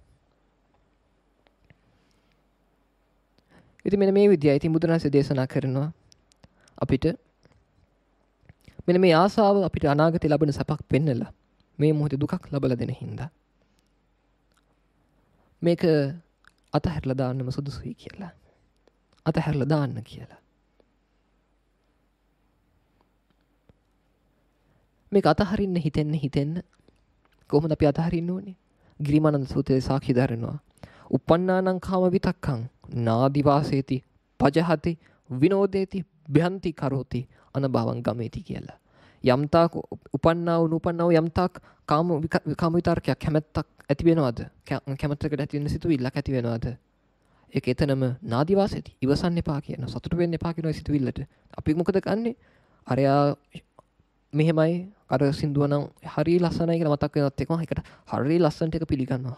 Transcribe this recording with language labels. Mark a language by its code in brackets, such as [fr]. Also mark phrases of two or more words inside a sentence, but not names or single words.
[si] ඉතින් මෙන්න මේ විදියයි ඉතින් බුදුරජාණන්සේ දේශනා කරනවා අපිට මෙන්න මේ ආසාව අපිට අනාගතේ ලැබෙන සපක් පෙන්නලා මේ මොහොතේ දුකක් ලබලා දෙන හින්දා මේක අතහැරලා දාන්නම සුදුසුයි කියලා. අතහැරලා දාන්න කියලා. මේක අතහරින්න හිතෙන්න කොහොමද අපි අතහරින්න ඕනේ? ගිරිමානන්ද සූත්‍රයේ සාක්ෂි දරනවා. [pi] uppannānaṁ kāma vitakkhaṁ nādi vāseti pajahati vinodeti bhyanti karoti anabhavam gameti කියලා. [si] යම්තාක් උපන්නා වූ නූපන්නා වූ යම්තාක් කාම විතර්කයක් කැමැත්තක් ඇති වෙනවද? කැමැත්තකට ඇති වෙන සිතුවිල්ලක් ඇති වෙනවද? ඒක එතනම [pi] නාදි වාසෙති. [si] ඉවසන්න එපා කියන සතුට වෙන්න එපා කියන සිතුවිල්ලට. අපි මොකද කරන්නේ? අරයා මෙහෙමයි අර සින්දුව නම් හරිය ලස්සනයි කියලා මතක් වෙනවත් එකම එකට හරිය ලස්සනට එක පිළිගන්නවා.